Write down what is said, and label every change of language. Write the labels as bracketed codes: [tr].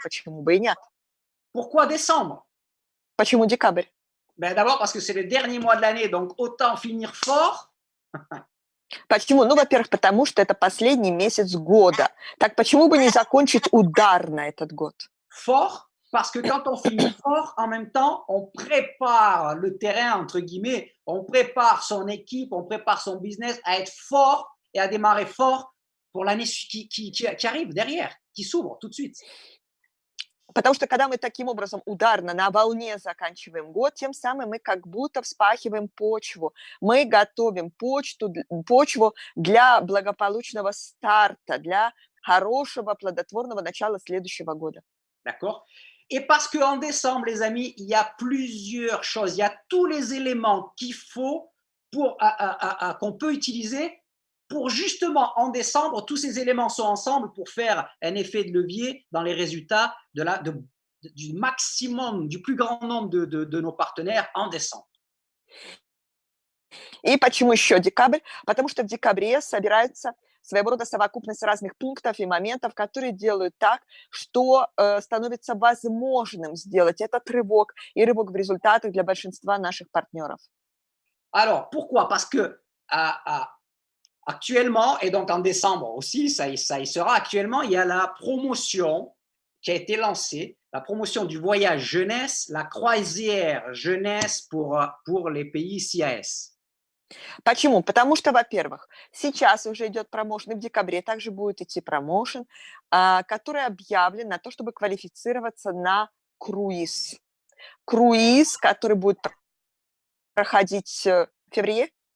[ru] Почему бы и нет? [fr] Pourquoi décembre? [ru] Почему декабрь? [fr] Ben, d'abord parce que c'est le dernier mois de l'année, donc autant finir fort. [ru] Почему? Ну, во-первых, потому что это последний месяц года. Так почему бы не закончить ударно этот год? [fr] Fort, parce que quand on finit fort, en même temps, on prépare le terrain, entre guillemets, on prépare son équipe, on prépare son business à être fort et à démarrer fort pour l'année qui arrive derrière, qui s'ouvre tout de suite. [ru] Потому что когда мы таким образом ударно на волне заканчиваем год, тем самым мы как будто вспахиваем почву. Мы готовим почву для благополучного старта, для хорошего плодотворного начала следующего года. [fr] D'accord? Et parce qu'en décembre, les amis, il y a plusieurs choses, il y a tous les éléments qu'il faut qu'on peut utiliser pour justement, en décembre, tous ces éléments sont ensemble pour faire un effet de levier dans les résultats du maximum, du plus grand nombre de nos partenaires en décembre. [ru] И почему еще декабрь? Потому что в декабре собирается своего рода совокупность разных пунктов и моментов, которые делают так, что становится возможным сделать этот рывок и рывок в результатах для большинства наших партнеров. [fr] Alors, pourquoi? Parce que actuellement, et donc en décembre aussi, ça y sera, actuellement, il y a la promotion qui a été lancée, la promotion du voyage jeunesse, la croisière jeunesse pour les pays CIS. [ru] Почему? Потому что, во-первых, сейчас уже идет промоушен, и в декабре также будет идти промоушен, который объявлен на то, чтобы квалифицироваться на круиз. Круиз, который будет проходить в феврале.